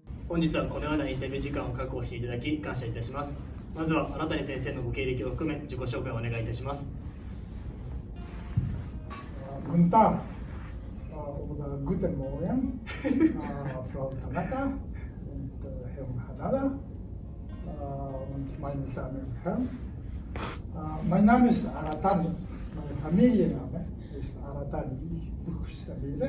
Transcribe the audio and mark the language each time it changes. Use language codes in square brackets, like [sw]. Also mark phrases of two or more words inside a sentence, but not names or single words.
[ja] 本日はこのようなインタビュー時間を確保していただき感謝いたします。まずは新谷先生のご経歴を含め自己紹介をお願いいたします。 [de] Guten Tag oder guten Morgen, Frau Tanaka und Herrn Hanada und meine Damen und Herren. Mein Name ist Aratani, mein Familienname ist Aratani, ich buchstabiere.